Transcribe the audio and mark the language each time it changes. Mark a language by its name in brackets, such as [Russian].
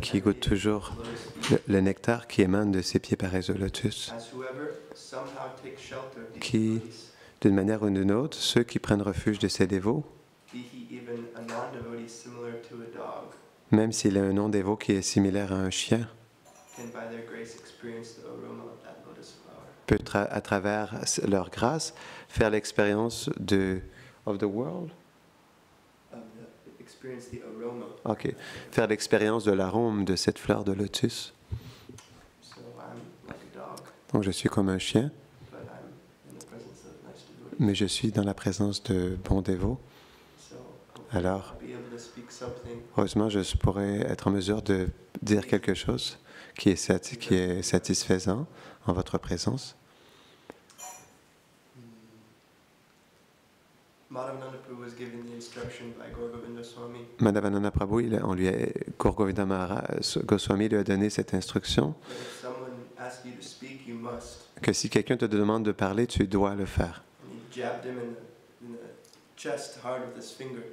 [French] qui goûtent toujours le nectar qui émane de ses pieds pareils au lotus. [English] as whoever somehow takes shelter of these [French] Qui- [English] devotees, [French] D'une manière ou d'une autre, ceux qui prennent refuge de ces dévots, [English] be he even a non-devotee similar to a dog, [French] même s'il a un non-dévot qui est similaire à un chien, [English] can by their grace experience the aroma of that lotus flower. [French] peut à travers leur grâce faire l'expérience [English] of the world. Experience the aroma. [French] Ok, faire l'expérience de l'arôme de cette fleur de lotus. [English] So I'm like a dog, [French] Donc je suis comme un chien, [English] but I'm in the presence of nice devotees. [French] mais je suis dans la présence de bons dévots. [English] So [French] Alors, [English] I'll be able to speak something [French] heureusement, je pourrais être en mesure de dire quelque chose qui est satisfaisant en votre présence. [English] Madhavananda Prabhu was given the instruction by Gaur Govinda Swami [French] Madhavananda Prabhu, Gaur Govinda Goswami lui a donné cette instruction [English] that if someone asks you to speak, you must. [French] que si quelqu'un te demande de parler, tu dois le faire. [English] And he jabbed him in the chest hard with his finger.